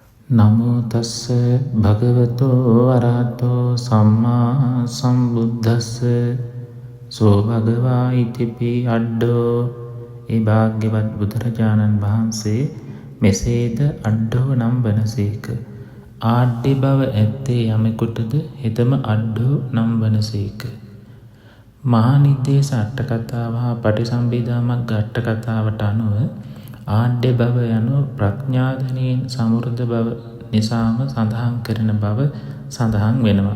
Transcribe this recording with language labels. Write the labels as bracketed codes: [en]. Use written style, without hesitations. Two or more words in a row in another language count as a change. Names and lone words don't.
[pi] නමෝ තස්ස භගවතෝ අරහතෝ සම්මා සම්බුද්දස්ස සෝ භගවා ඉතිපි අඩ්ඩෝ. [si] ඒ භාග්‍යවත් බුදුරජාණන් වහන්සේ මෙසේද අඩ්ඩෝ නම් වනසේක. ආඩ්‍ය බව ඇත්තේ යමෙකුටද හෙතම අඩ්ඩෝ නම් වනසේක. මහා නිද්දේශ අට කතාව හා පටිසම්භිදා මග්ග අට කතාවට අනුව ආඩ්‍ය බව යනු ප්‍රඥාධනයෙන් සමෘද්ධ බව නිසාම සඳහන් කරන බව සඳහන් වෙනවා.